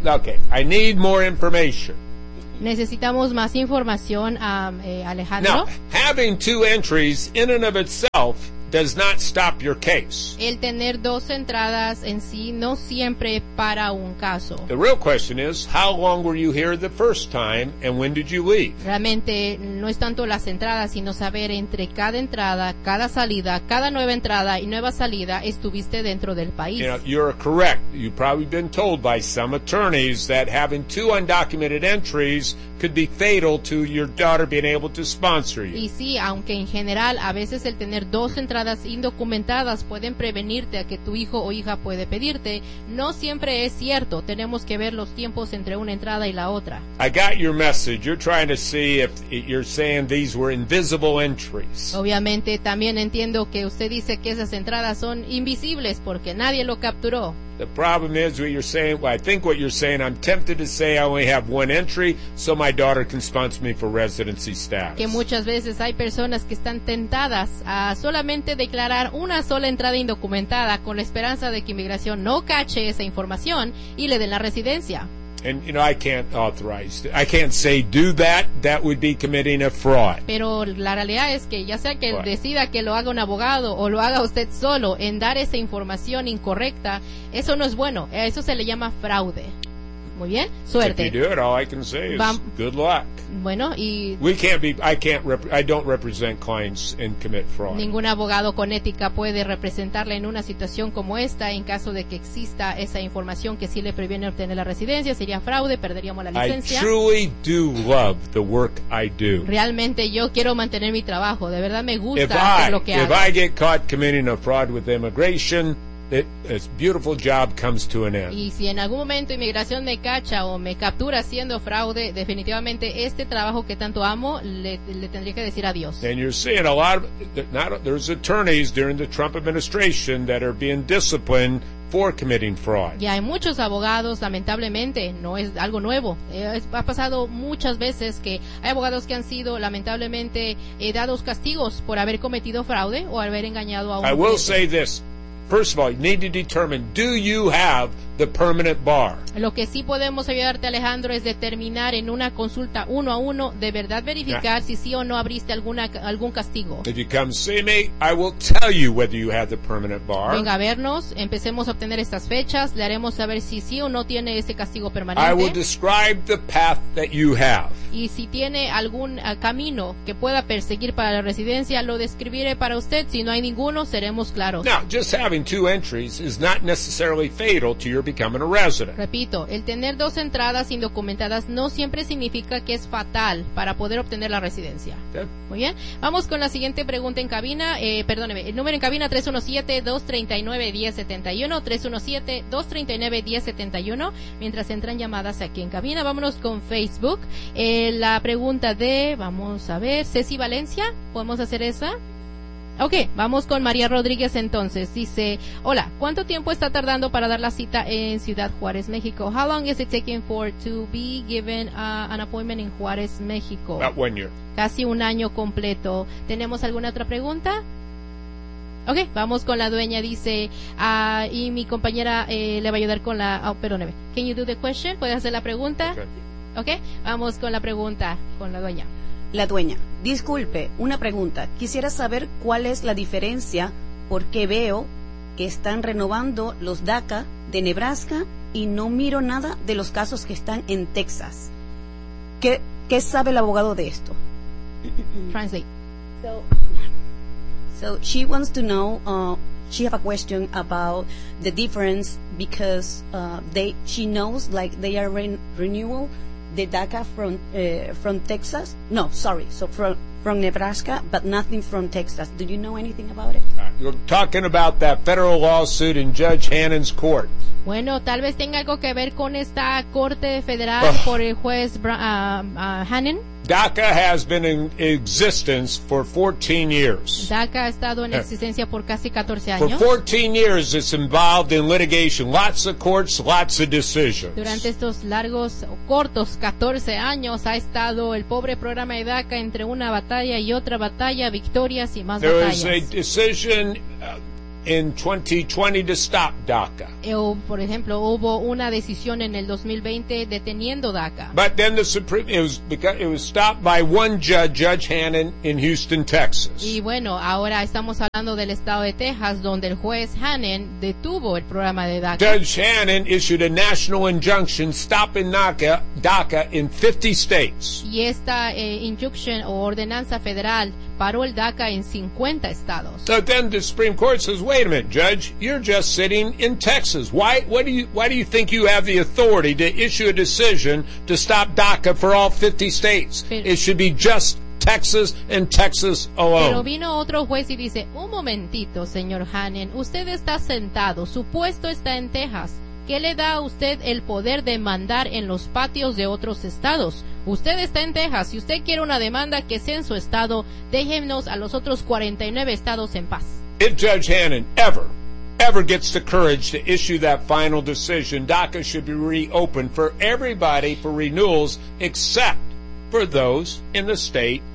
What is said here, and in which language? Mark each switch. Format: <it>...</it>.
<en>Okay, I need more information.</en> <es>Necesitamos más información, Alejandro.</es> <en>Now, having 2 entries in and of itself does not stop your case.</en> <es>El tener 2 entradas en sí no siempre para un caso.</es> <en>The real question is, how long were you here the first time and when did you leave?</en> <es>Realmente no es tanto las entradas, sino saber entre cada entrada, cada salida, cada nueva entrada y nueva salida, estuviste dentro del país.</es> <en>You know, you're correct. You've probably been told by some attorneys that having 2 undocumented entries could be fatal to your daughter being able to sponsor you.</en> <es>Y sí, aunque en general a veces el tener 2 entradas indocumentadas pueden prevenirte a que tu hijo o hija puede pedirte, no siempre es cierto. Tenemos que ver los tiempos entre una entrada y la otra.</es> <en>I got your message. You're trying to see if you're saying these were invisible entries.</en> <es>Obviamente también entiendo que usted dice que esas entradas son invisibles porque nadie lo capturó.</es> <en>The problem is what you're saying, well, I think what you're saying, I'm tempted to say I only have 1 entry so my daughter can sponsor me for residency status.</en> <es>Que muchas veces hay personas que están tentadas a solamente declarar una sola entrada indocumentada con la esperanza de que inmigración no cache esa información y le den la residencia.</es> <en>And, you know, I can't authorize, I can't say do that, that would be committing a fraud.</en> <es>Pero la realidad es que ya sea que right. decida que lo haga un abogado o lo haga usted solo en dar esa información incorrecta, eso no es bueno, eso se le llama fraude. Muy bien, suerte.</es> <en>If you do it, all I can say is good luck.</en> <es>Bueno, y...</es> <en>We can't be, I don't represent clients and commit fraud.</en> <es>Ningún abogado con ética puede representarle en una situación como esta en caso de que exista esa información que sí le previene obtener la residencia. Sería fraude, perderíamos la licencia.</es> <en>I truly do love the work I do.</en> <es>Realmente yo quiero mantener mi trabajo. De verdad me gusta lo que hago.</es> <en>If I get caught committing a fraud with immigration... This beautiful job comes to an end.</en> <es>Y si en algún momento inmigración me cacha o me captura haciendo fraude, definitivamente este trabajo que tanto amo le tendría que decir adiós.</es> <en>And you're seeing a lot of there's attorneys during the Trump administration that are being disciplined for committing fraud.</en> <es>Y hay muchos abogados, lamentablemente, no es algo nuevo. Ha pasado muchas veces que hay abogados que han sido lamentablemente dados castigos por haber cometido fraude o haber engañado a un</es> <en>I will say this. First of all, you need to determine, do you have the permanent bar?</en> <es>Lo que sí podemos ayudarte, Alejandro, es determinar en una consulta uno a uno, de verdad verificar si sí o no abriste algún castigo.</es> <en>If you come see me, I will tell you whether you have the permanent bar.</en> <es>Venga a vernos, empecemos a obtener estas fechas, le haremos saber si sí o no tiene ese castigo permanente.</es> <en>I will describe the path that you have.</en> <es>Y si tiene algún camino que pueda perseguir para la residencia, lo describiré para usted. Si no hay ninguno, seremos claros.</es> <en>Now, just having two entries is not necessarily fatal to you're becoming a resident.</en> <es>Repito, el tener dos entradas indocumentadas no siempre significa que es fatal para poder obtener la residencia.</es> <en>Okay.</en> <es>Muy bien. Vamos con la siguiente pregunta en cabina. Perdóneme, el número en cabina 317-239-1071, 317-239-1071. Mientras entran llamadas aquí en cabina, vámonos con Facebook. La pregunta de, vamos a ver, Ceci Valencia, ¿podemos hacer esa? Okay, vamos con María Rodríguez entonces. Dice, hola, ¿cuánto tiempo está tardando para dar la cita en Ciudad Juárez, México?</es> <en>How long is it taking for to be given an appointment in Juárez, México? About 1 year.</en> <es>Casi un año completo. ¿Tenemos alguna otra pregunta? Okay, vamos con la dueña. Dice, y mi compañera le va a ayudar con la... Oh, perdóneme.</es> <en>Can you do the question?</en> <es>¿Puedes hacer la pregunta?</es> <en>Okay,</en> <es>vamos con la pregunta con la dueña. La dueña, disculpe, una pregunta. Quisiera saber cuál es la diferencia, porque veo que están renovando los DACA de Nebraska y no miro nada de los casos que están en Texas. ¿Qué sabe el abogado de esto?</es> <en>Translate. So she wants to know, she have a question about the difference because she knows like they are renewal. The DACA from Texas? No, sorry. So from Nebraska, but nothing from Texas. Do you know anything about it? You're talking about that federal lawsuit in Judge Hannon's court.</en> <es>Bueno, tal vez tenga algo que ver con esta corte federal por el juez Hannon.</es> <en>DACA has been in existence for 14 years.</en> <es>DACA ha estado en existencia por casi 14 años.</es> <en>For 14 years, it's involved in litigation. Lots of courts, lots of decisions.</en> <es>Durante estos largos, cortos 14 años, ha estado el pobre programa de DACA entre una batalla y otra batalla, victorias y más</es> <en>There</en> <es>batallas.</es> <en>There is a decision... In 2020 to stop DACA.</en> <es>Por ejemplo, hubo una decisión en el 2020 deteniendo DACA.</es> <en>But then the Supreme it was stopped by one judge, Judge Hannon in Houston, Texas.</en> <es>Y bueno, ahora estamos hablando del estado de Texas donde el juez Hannon detuvo el programa de DACA.</es> <en>Judge Hannon issued a national injunction stopping DACA in 50 states.</en> <es>Y esta injunction o ordenanza federal paró el DACA en 50 estados.</es> <en>But then the Supreme Court says, "Wait a minute, Judge, you're just sitting in Texas. Why do you think you have the authority to issue a decision to stop DACA for all 50 states? It should be just Texas and Texas alone."</en> <es>Pero vino otro juez y dice, "Un momentito, señor Hannon, usted está sentado, su puesto está en Texas. ¿Qué le da a usted el poder de mandar en los patios de otros estados? Usted está en Texas. Si usted quiere una demanda, que sea en su estado, déjenos a los otros 49 estados en paz."</es> <en>If Judge Hannon ever gets the courage to issue that final decision, DACA should be reopened for everybody for renewals except for those in the state</en>